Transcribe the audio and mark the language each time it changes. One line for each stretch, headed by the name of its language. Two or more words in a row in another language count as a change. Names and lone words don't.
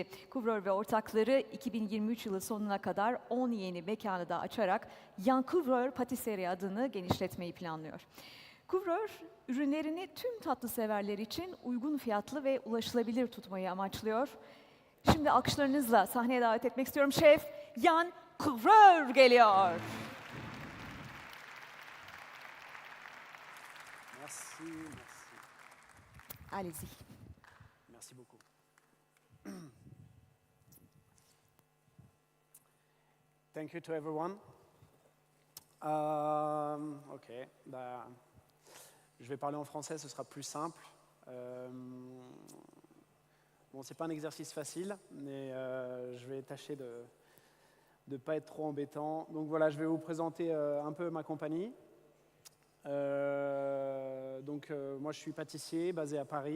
Turkish: Couvreur ve ortakları 2023 yılı sonuna kadar 10 yeni mekanı da açarak Jan Couvreur Patisserie adını genişletmeyi planlıyor. Couvreur, ürünlerini tüm tatlı severler için uygun fiyatlı ve ulaşılabilir tutmayı amaçlıyor. Şimdi alkışlarınızla sahneye davet etmek istiyorum. Şef Jan Couvreur geliyor.
French: merci. Allez-y. Merci beaucoup.
English: Thank you to everyone.
French: Ok, bah, je vais parler en français, ce sera plus simple. Bon, c'est pas un exercice facile, mais je vais tâcher de ne pas être trop embêtant. Donc voilà, je vais vous présenter un peu ma compagnie. Moi, je suis pâtissier basé à Paris.